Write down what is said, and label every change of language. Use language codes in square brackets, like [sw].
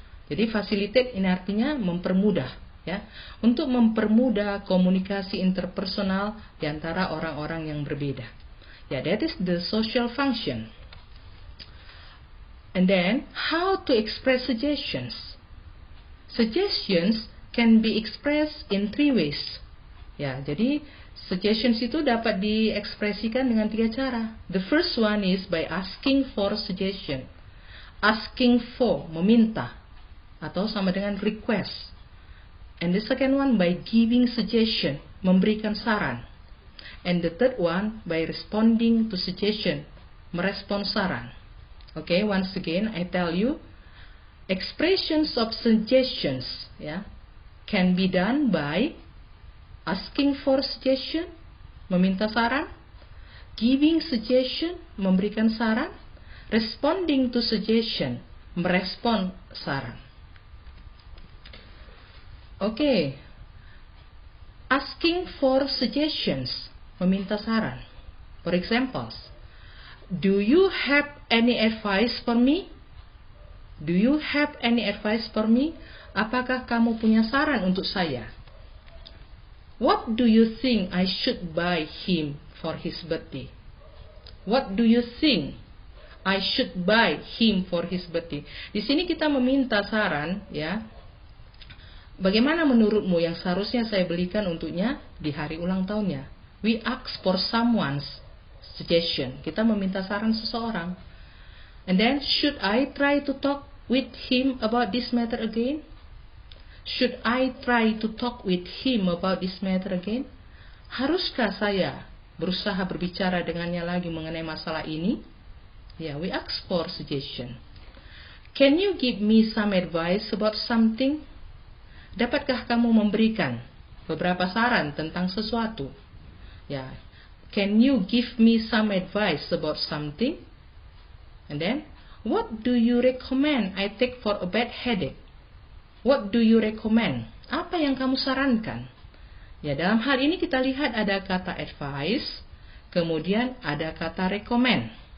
[id] Jadi facilitate ini artinya mempermudah, ya, untuk mempermudah komunikasi interpersonal di antara orang-orang yang berbeda. [en] Ya, that is the social function. And then how to express suggestions? Suggestions can be expressed in three ways. [id] Ya, jadi suggestions itu dapat diekspresikan dengan tiga cara. [en] The first one is by asking for suggestion. Asking for, [id] meminta, atau sama dengan [en] request. And the second one by giving suggestion, [id] memberikan saran. [en] And the third one by responding to suggestion, [id] merespon saran. [en] Okay, once again I tell you, expressions of suggestions, ya, can be done by asking for suggestion, [id] meminta saran, [en] giving suggestion, [id] memberikan saran, [en] responding to suggestion, [id] merespon saran. [en] Okay, asking for suggestions, [id] meminta saran. [en] For examples, do you have any advice for me? Do you have any advice for me? [id] Apakah kamu punya saran untuk saya? [en] What do you think I should buy him for his birthday? What do you think I should buy him for his birthday? [id] Di sini kita meminta saran, ya. Bagaimana menurutmu yang seharusnya saya belikan untuknya di hari ulang tahunnya? [en] We ask for someone's suggestion. [id] Kita meminta saran seseorang. [en] And then, should I try to talk with him about this matter again? Should I try to talk with him about this matter again? [id] Haruskah saya berusaha berbicara dengannya lagi mengenai masalah ini? [en] Yeah, we ask for suggestion. Can you give me some advice about something? [id] Dapatkah kamu memberikan beberapa saran tentang sesuatu? Ya, [en] can you give me some advice about something? And then, what do you recommend I take for a bad headache? What do you recommend? [id] Apa yang kamu sarankan? Ya, dalam hal ini kita lihat ada kata advice, kemudian ada kata recommend.